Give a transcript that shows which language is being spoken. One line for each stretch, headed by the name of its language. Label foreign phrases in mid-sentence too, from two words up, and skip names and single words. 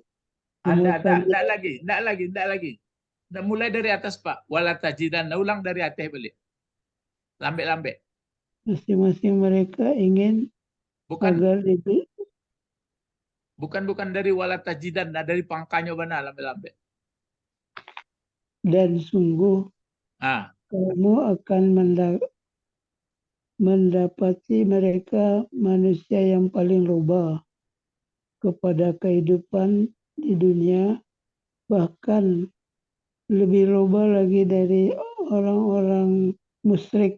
Indonesian: Enggak lagi. Nah, mulai dari atas Pak.
Arabic: Wala tajidan.
Minangkabau: Ulang dari atas balik. Lambek-lambek.
Indonesian: masing-masing mereka ingin Bukan agar diberi
Minangkabau: Bukan dari
Arabic: wala tajidan,
Minangkabau: nah dari pangkanya bana lambe-lambe.
Indonesian: Dan sungguh Ah, kamu akan mendapati mereka manusia yang paling loba kepada kehidupan di dunia, bahkan lebih loba lagi dari orang-orang musyrik.